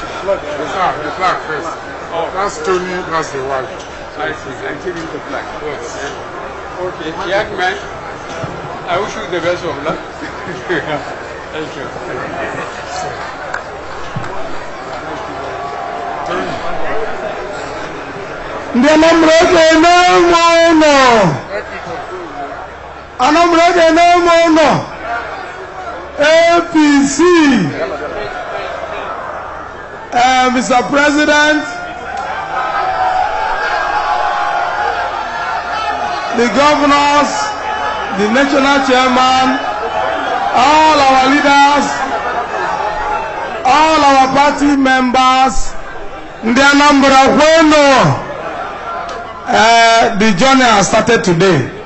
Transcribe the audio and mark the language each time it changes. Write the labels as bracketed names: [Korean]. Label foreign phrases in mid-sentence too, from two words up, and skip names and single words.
[English] The flag first. Oh, that's Tony, that's the wife. I see. I'm taking the flag. Yes. Okay, young man, I wish you the best of luck. Thank you. [Igbo] Ndị Anambra ga-eme ụlọ. Anambra ga-eme ụlọ. [English] APC. Mr. President, the governors, the national chairman, all our leaders, all our party members, [Igbo] ndị Anambra kwenu. [English] The journey has started today.